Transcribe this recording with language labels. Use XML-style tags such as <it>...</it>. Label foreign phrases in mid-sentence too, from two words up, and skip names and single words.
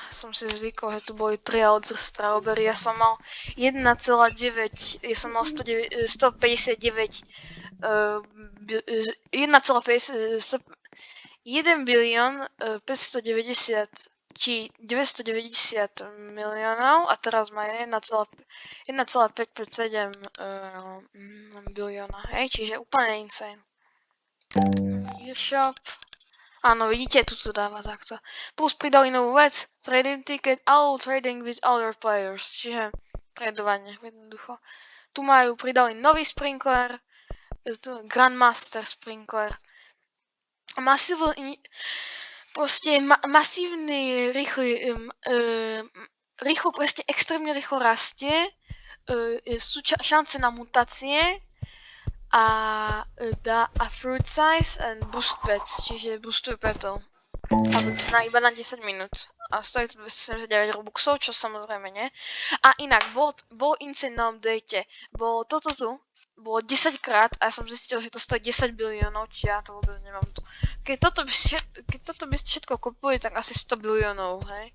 <sk>Som si zvykol, že tu boli 3 Elder Strawberry. Ja som mal 1,9, ja som mal 159, 1 bilión 590 či 990 miliónov a teraz má 1,557 bilióna, hej, čiže úplne insane. Gearshop. Áno, vidíte, tu to dáva takto. Plus pridali novú vec,</sk> <en>trading ticket, all trading with other players,</en> <sk>čiže tradovanie, jednoducho. Tu pridali nový sprinkler, Grandmaster sprinkler. Masívny, rýchlo, proste extrémne rýchlo rastie, sú šance na mutácie, a</sk> <en>fruit size and boost pets,</en> <sk>čiže boostuje petov. Iba na 10 minút. A stojí to 279 robuxov, čo samozrejme nie. A inak, bol insane na update. Bolo toto tu. Bolo 10 krát a ja som zistil, že to stojí 10 biliónov, či ja to vôbec nemám tu. Keď toto by ste všetko kupili, tak asi 100 biliónov, hej?</sk>